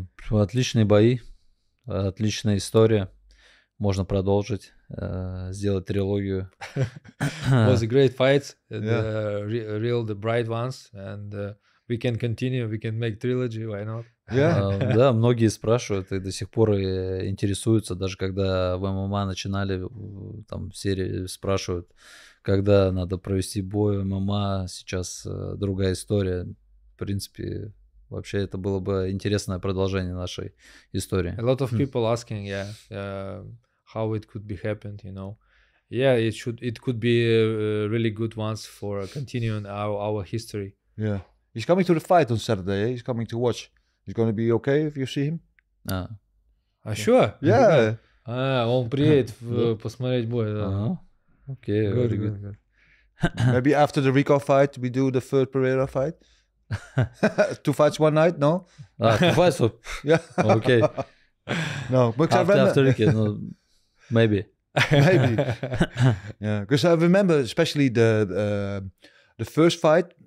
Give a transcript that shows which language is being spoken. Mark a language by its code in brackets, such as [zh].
[ru] Отличные бои, отличная история. Можно продолжить, сделать трилогию. [en] Was a great fights, the bright ones, and we can continue, we can make trilogy, why not? [ru] Да, многие спрашивают и до сих пор интересуются, даже когда в ММА начинали, там серии спрашивают, когда надо провести бой в ММА, сейчас другая история. В принципе, вообще это было бы интересное продолжение нашей истории. [en] A lot of people asking, how it could be happened, you know. Yeah, it could be really good ones for continuing our history. Yeah. He's coming to the fight on Saturday, He's coming to watch. He's going to be okay if you see him? Sure? Yeah. [ru] Он приедет посмотреть бой, да. [en] Okay, very good. Maybe after the Rico fight, we do the third Pereira fight? 2 fights one night, no? 2 fights? Yeah. Okay. No, because after Rico, maybe. Maybe. Yeah, because I remember especially the first fight.